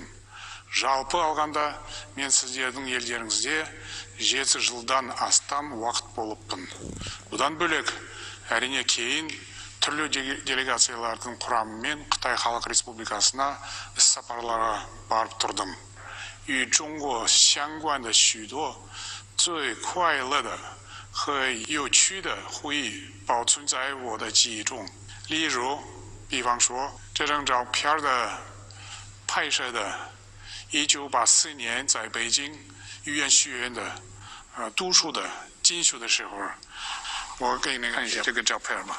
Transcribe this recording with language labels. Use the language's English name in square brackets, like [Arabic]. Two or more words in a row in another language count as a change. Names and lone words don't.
[Kazakh] Жалпы алғанда мен сіздердің елдеріңізде 7 жылдан астам уақыт болыппын. Бұдан бөлек, әрине кейін түрлі делегациялардың құрамымен Қытай Халық Республикасына іс-сапарларға барып тұрдым. [Chinese] 与中国相关的许多最快乐的和有趣的回忆保存在我的记忆中。例如，比方说这张照片的拍摄的1984年在北京语言学院的读书的进修的时候，我给你看一下这个照片吧。